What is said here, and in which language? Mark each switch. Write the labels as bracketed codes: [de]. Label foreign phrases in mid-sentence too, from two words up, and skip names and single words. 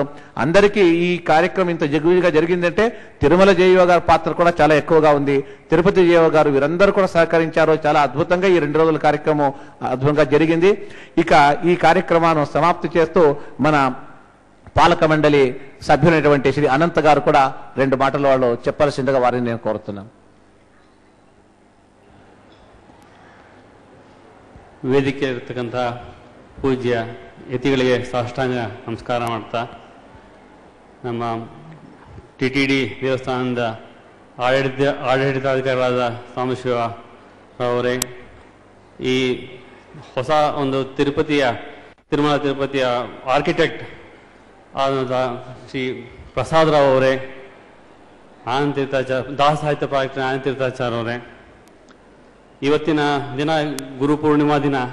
[te] అందరికీ ఈ కార్యక్రమం ఇంత జగుగా జరిగిందంటే తిరుమల జయవ గారి పాత్ర కూడా చాలా ఎక్కువగా ఉంది. తిరుపతి జయవ గారు వీరందరూ కూడా సహకరించారు. చాలా అద్భుతంగా ఈ 2 రోజుల కార్యక్రమం అద్భుతంగా జరిగింది. ఇక ఈ కార్యక్రమాన్ని సమాప్తి చేస్తూ మన పాలక మండలి సభ్యులైనటువంటి శ్రీ అనంత్ గారు కూడా 2 మాటలు వాళ్ళు చెప్పాల్సిందిగా వారిని నేను కోరుతున్నాను. [kn] ವೇದಿಕೆ ಇರತಕ್ಕಂಥ ಪೂಜ್ಯ ಯತಿಗಳಿಗೆ ಸಾಷ್ಟಾಂಗ ನಮಸ್ಕಾರ ಮಾಡ್ತಾ, ನಮ್ಮ ಟಿಟಿಡಿ ದೇವಸ್ಥಾನದ ಆಡಳಿತಾಧಿಕಾರಿಗಳಾದ ಸಾಂಬಶಿವರಾವರೇ, ಈ ಹೊಸ ಒಂದು ತಿರುಮಲ ತಿರುಪತಿಯ ಆರ್ಕಿಟೆಕ್ಟ್ ಆದ ಶ್ರೀ ಪ್ರಸಾದ್ ರಾವ್ ಅವರೇ, ಆನಂದ್ ತೀರ್ಥಾಚಾರ್ಯ, ದಾಸ ಸಾಹಿತ್ಯ ಪ್ರಾಜೆಕ್ಟ್ ಆನಂದ್ ತೀರ್ಥಾಚಾರ್ಯ ಅವರೇ, ಇವತ್ತಿನ ದಿನ ಗುರುಪೂರ್ಣಿಮಾ ದಿನ